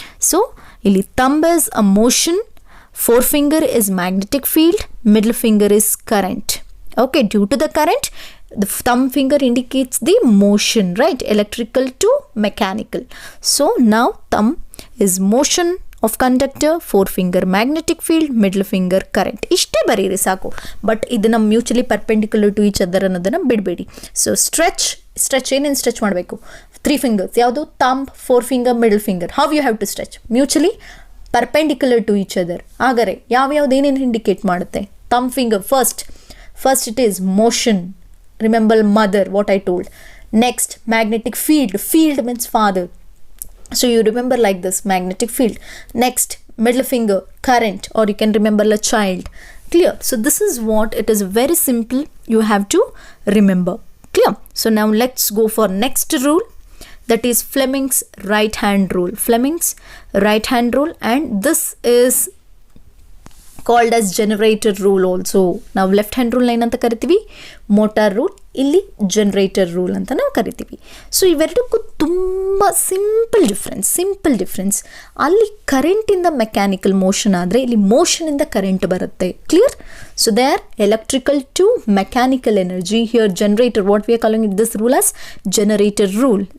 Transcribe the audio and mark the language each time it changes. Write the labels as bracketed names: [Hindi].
[English] So ಇಲ್ಲಿ thumb is a motion, 4 finger is magnetic field, middle finger is current. Okay, due to the current, the thumb finger indicates the motion, right? Electrical to mechanical. So now thumb is motion of conductor, 4 finger magnetic field, middle finger current. [Kannada] ಇಷ್ಟೇ ಬರೀರಿ ಸಾಕು. [English] but ಇದನ್ನು mutually perpendicular to each other [Kannada] ಅನ್ನೋದನ್ನು ಬಿಡಬೇಡಿ. So stretch ಏನೇನು stretch ಮಾಡಬೇಕು? 3 fingers. ಯಾವುದು? [English] Thumb, 4 finger, middle finger. How you have to stretch? Mutually perpendicular to each other. [Kannada] ಹಾಗಾದರೆ ಯಾವ್ಯಾವ್ದು ಏನೇನು ಇಂಡಿಕೇಟ್ ಮಾಡುತ್ತೆ? [English] Thumb finger first it is motion. Remember mother, what I told. Next magnetic field means father. So you remember like this, magnetic field. Next middle finger, current, or you can remember a child. Clear? So this is what it is, very simple. You have to remember. Clear? So now let's go for next rule. That is Fleming's right hand rule. Fleming's right hand rule, and this is called as generator rule also. [Kannada] ನಾವು left hand rule ಏನಂತ ಕರಿತೀವಿ, motor rule, ಇಲ್ಲಿ generator rule ಅಂತ ನಾವು ಕರಿತೀವಿ. So ಇವೆರಡಕ್ಕೂ ತುಂಬ simple difference. ಅಲ್ಲಿ ಕರೆಂಟಿಂದ mechanical motion ಆದರೆ ಇಲ್ಲಿ ಮೋಷನಿಂದ ಕರೆಂಟ್ ಬರುತ್ತೆ. Clear? [English] So they are electrical to mechanical energy. Here generator, what we are calling it this rule as generator rule.